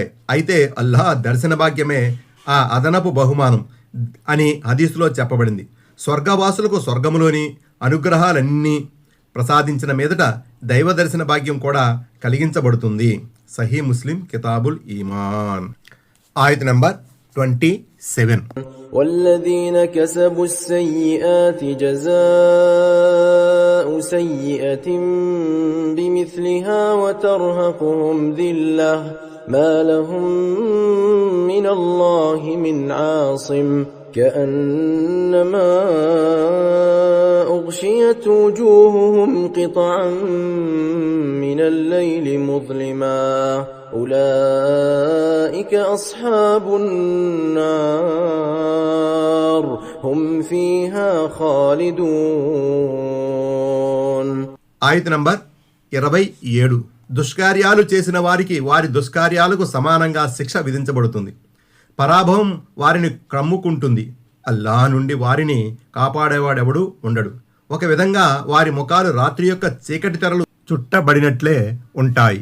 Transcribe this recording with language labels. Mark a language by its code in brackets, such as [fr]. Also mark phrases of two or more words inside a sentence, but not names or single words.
[te] అయితే అల్లాహ్ దర్శన భాగ్యమే ఆ అదనపు బహుమానం అని హదీసులో చెప్పబడింది. స్వర్గవాసులకు స్వర్గములోని అనుగ్రహాలన్నీ ప్రసాదించిన మీదట దైవ దర్శన భాగ్యం కూడా కలిగించబడుతుంది. సహీ ముస్లిం కితాబుల్ ఈమాన్. ఆయత నంబర్ 27. [ar] والذين كسبوا السيئات جزاء سيئة بمثلها وترهقهم ذلة ما لهم من الله من عاصم كأنما أغشيت وجوههم قطعا من الليل مظلما أولئك أصحاب النار هم فيها خالدون. [te] ఆయత నంబర్ 27. దుష్కార్యాలు చేసిన వారికి వారి దుష్కార్యాలకు సమానంగా శిక్ష విధించబడుతుంది. పరాభవం వారిని క్రమ్ముకుంటుంది. అల్లాహ్ నుండి వారిని కాపాడేవాడెవడు ఉండడు. ఒక విధంగా వారి ముఖాలు రాత్రి యొక్క చీకటి తెరలు చుట్టబడినట్లే ఉంటాయి.